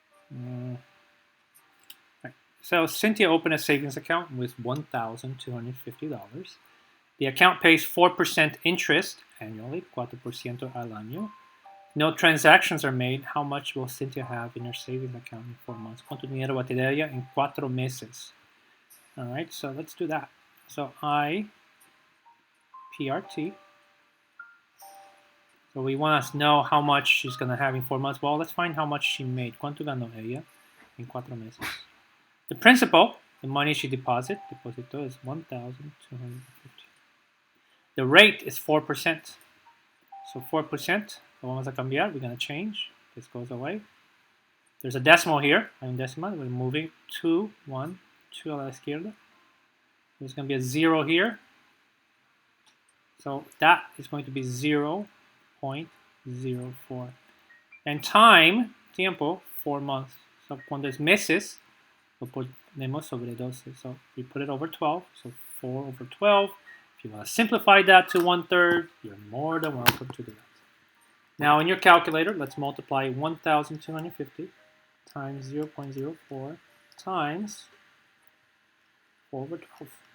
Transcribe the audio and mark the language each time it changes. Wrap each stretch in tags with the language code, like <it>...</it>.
<en>Right. So Cynthia opened a savings account with $1,250. The account pays 4% interest annually, 4%</en> <es>al año.</es> <en>No transactions are made. How much will Cynthia have in her savings account in 4 months?</en> <es>¿Cuánto dinero va a tener ella en 4 meses?</es> <en>All right, so let's do that. So I, PRT. So we want to know how much she's going to have in 4 months. Well, let's find how much she made.</en> <es>¿Cuánto ganó ella en 4 meses?</es> <en>The principal, the money she depositó is 1,250. The rate is 4%. So 4%,</en> <es>lo vamos a cambiar.</es> <en>We're going to change. This goes away. There's a decimal here.</en> <es>Hay un decimal.</es> <en>We're moving 2, 1, 2</en> <es>a la izquierda.</es> <en>There's going to be a 0 here. So that is going to be 0.04. And time, tiempo, 4 months.</en> <es>So cuando es meses, lo ponemos sobre 12.</es> <en>So we put it over 12. So 4 over 12. If you want to simplify that to 1/3, you're more than welcome to do that. Now in your calculator, let's multiply 1,250 times 0.04 times 4 over 12.</en>